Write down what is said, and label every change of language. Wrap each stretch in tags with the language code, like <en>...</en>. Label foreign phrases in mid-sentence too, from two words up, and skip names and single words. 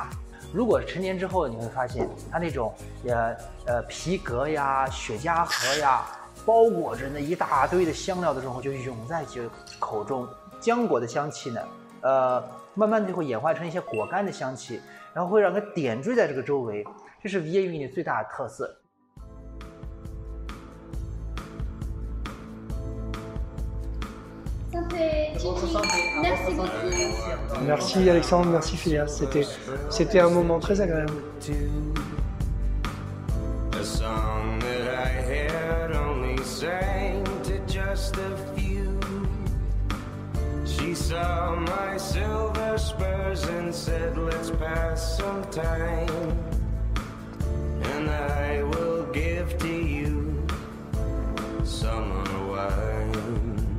<zh>如果成年之后，你会发现它那种皮革呀、雪茄盒呀，包裹着那一大堆的香料的时候，就涌在口中。浆果的香气呢，慢慢就会演化成一些果干的香气，然后会让它点缀在这个周围。这是 Vieille 最大的特色。</zh> <fr>Merci beaucoup. Merci Alexandre, merci Phileas. C'était un moment très agréable.</fr> <en>A song that I had only sang to just a few. She saw my silver spurs and said, let's pass some time. And I will give to you summer wine.</en>